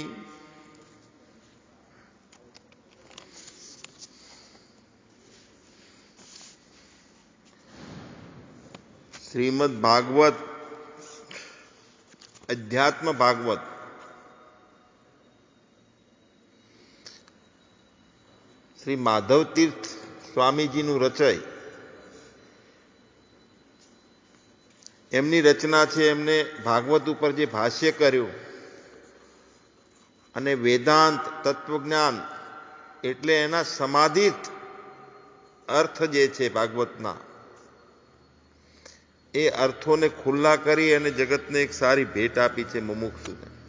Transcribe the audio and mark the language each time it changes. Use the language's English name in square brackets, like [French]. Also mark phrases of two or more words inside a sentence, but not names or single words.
[Gujarati] श्रीमद् भागवत अध्यात्म भागवत श्री माधव तीर्थ स्वामीजीનું રચય એમની રચના છે। એમને ભાગવત ઉપર જે ભાષ્ય કર્યું અને વેદાંત તત્વજ્ઞાન એટલે એના સમાધિત અર્થ જે છે ભાગવતના એ અર્થોને ખુલ્લા કરી અને જગતને એક સારી ભેટ આપી છે મુમુક્ષુને।